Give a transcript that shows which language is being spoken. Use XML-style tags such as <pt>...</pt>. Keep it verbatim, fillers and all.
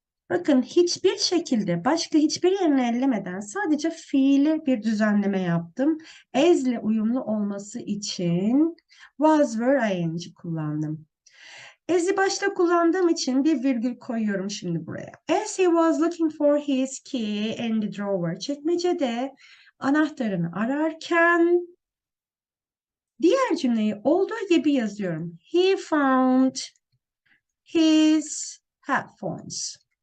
<tr>Bakın hiçbir şekilde başka hiçbir yerini ellemeden sadece fiili bir düzenleme yaptım. As ile uyumlu olması için was, were, I N G kullandım. As'i başta kullandığım için bir virgül koyuyorum şimdi buraya.</tr> <en>As he was looking for his key in the drawer.</en> <tr>Çekmecede anahtarını ararken diğer cümleyi olduğu gibi yazıyorum.</tr> <en>He found his headphones.</en>